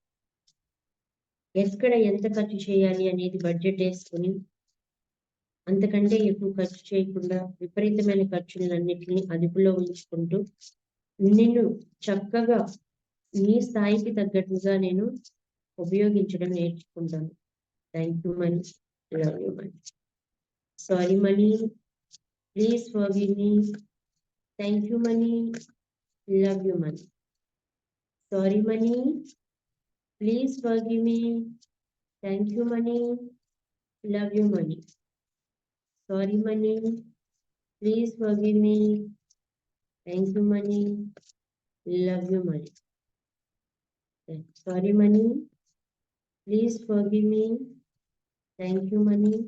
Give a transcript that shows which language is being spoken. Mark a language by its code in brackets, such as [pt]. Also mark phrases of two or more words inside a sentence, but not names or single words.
[te] ఎక్కడ ఎంత ఖర్చు చేయాలి అనేది బడ్జెట్ వేసుకుని అంతకంటే ఎక్కువ ఖర్చు చేయకుండా విపరీతమైన ఖర్చులన్నిటిని అదుపులో ఉంచుకుంటూ నిన్ను చక్కగా నీ స్థాయికి తగ్గట్టుగా నేను ఉపయోగించడం నేర్చుకుంటాను. [en] Thank you money. Love you money. Sorry money. Please forgive me. Thank you money. Love you money. Sorry money. Please forgive me. Thank you, money. Love you, money. Sorry, money. Please forgive me. Thank you, money. Love you, money. Sorry, money. Please forgive me. Thank you, money.